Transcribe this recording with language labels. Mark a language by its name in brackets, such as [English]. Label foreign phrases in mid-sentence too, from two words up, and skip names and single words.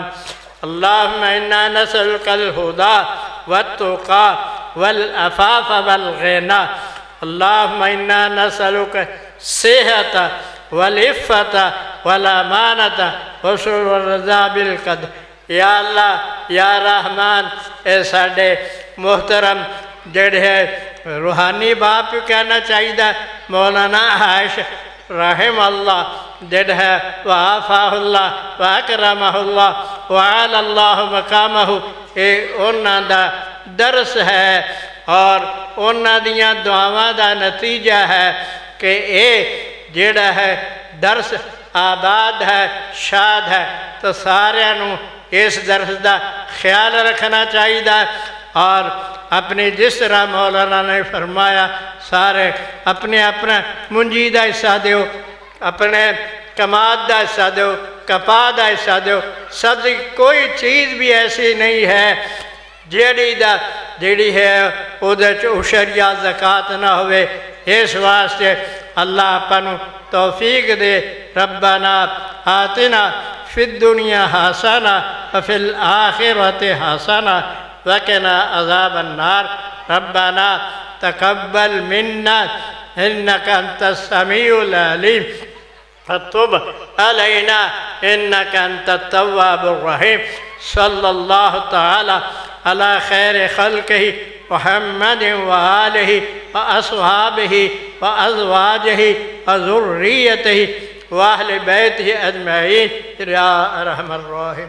[Arabic] اللہم انا نسألک الہدى والتقى والعفاف والغنى۔ اللہم انا نسألک الصحۃ والعفۃ والامانۃ وحسن الرضا بالقدر۔ یا اللہ یا رحمان، [Punjabi] اے ساڈے محترم جڑے ہے روحانی باپ کہنا چاہیے مولانا عائش [Arabic] رحم اللہ، [Punjabi] جڑ ہے [Arabic] وعافاہ اللہ واکرمہ اللہ وعال اللہ [Punjabi] مقامہ، اے انہاں دا درس ہے اور انہاں دیاں دعاواں دا نتیجہ ہے کہ اے جڑا ہے درس آباد ہے، شاد ہے، تو سارے نو اس درس دا خیال رکھنا چاہیے، اور اپنی جس طرح مولانا نے فرمایا سارے اپنے اپنا منجی دا حصہ دیو، اپنے کماد دا حصہ دیو، کپا دا حصہ دیو، سبزی کوئی چیز بھی ایسی نہیں ہے جیڑی ہے ادھر عشر یا زکاة نہ ہوئے، اس واسطے اللہ اپنو توفیق دے۔ [Arabic] ربنا آتنا فی الدنیا حسنہ وفی الآخرۃ حسنہ وقنا عذاب النار۔ ربنا تقبل منا انک انت السمیع العلیم فتب علینا انک انت التواب الرحیم۔ صلی اللہ تعالی علی خیر خلقہ محمد وآلہ واصحابہ وازواجہ وذریتہ واہل بیتہ اجمعین یا ارحم الراحمین۔